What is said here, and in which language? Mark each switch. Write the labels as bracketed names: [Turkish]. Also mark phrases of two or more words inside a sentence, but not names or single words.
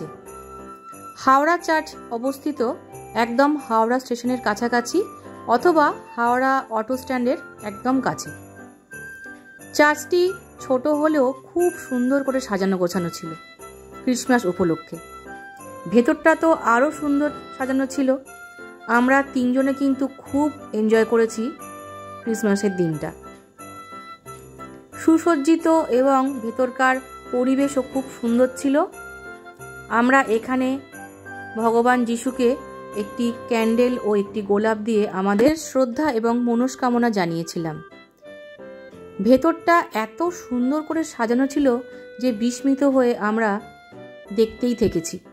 [Bangla] হাওড়া চার্চ অবস্থিত একদম হাওড়া স্টেশনের কাছাকাছি অথবা হাওড়া অটো স্ট্যান্ডের একদম কাছে। চার্চটি ছোটো হলেও খুব সুন্দর করে সাজানো গোছানো ছিলো ক্রিসমাস উপলক্ষে। ভেতরটা তো আরো সুন্দর সাজানো ছিলো। আমরা তিনজনে কিন্তু খুব এনজয় করেছি ক্রিসমাসের দিনটা। সুসজ্জিত এবং ভেতরকার পরিবেশও খুব সুন্দর ছিলো। আমরা এখানে ভগবান যিশুকে একটি ক্যান্ডেল ও একটি গোলাপ দিয়ে আমাদের শ্রদ্ধা এবং মনস্কামনা জানিয়েছিলাম। ভেতরটা এত সুন্দর করে সাজানো ছিল যে বিস্মিত হয়ে আমরা দেখতেই থেকেছি।